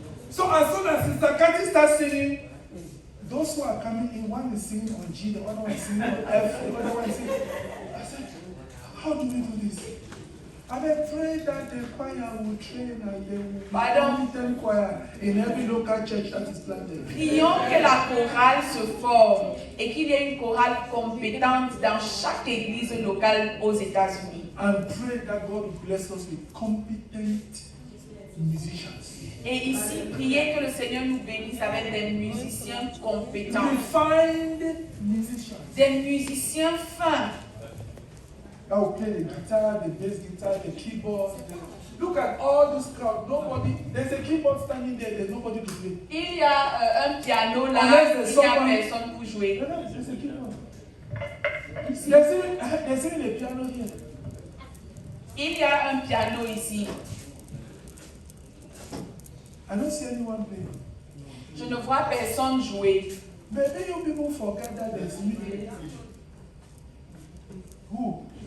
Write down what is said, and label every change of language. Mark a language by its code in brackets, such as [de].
[en] So as soon as Sister Kathy starts singing, those who are coming in, one is singing on G, the other one is singing on F, the other one is singing. I said, how do we do this? And I pray that the choir will train and they will be competent choir in every local church that is planted. [fr] Prions que la chorale se forme et qu'il y ait une chorale compétente dans chaque église locale aux États-Unis. [en] And pray that God will bless us with competent musicians. [fr] Et ici, priez que le Seigneur nous bénisse avec des musiciens compétents. [en] Refined musicians. [fr] Des musiciens fins. [en] That will play the guitar, the bass guitar, the keyboard. Look at all this crowd. Nobody, there's a keyboard standing there, there's nobody to play. [fr] Il y a un piano là, il n'y a personne pour jouer. [en] There's a keyboard. There's even a piano here. [fr] Il y a un piano ici. [en] I don't see anyone playing. [fr] Je ne vois personne jouer. [en] Maybe you people forget that there's music. Who?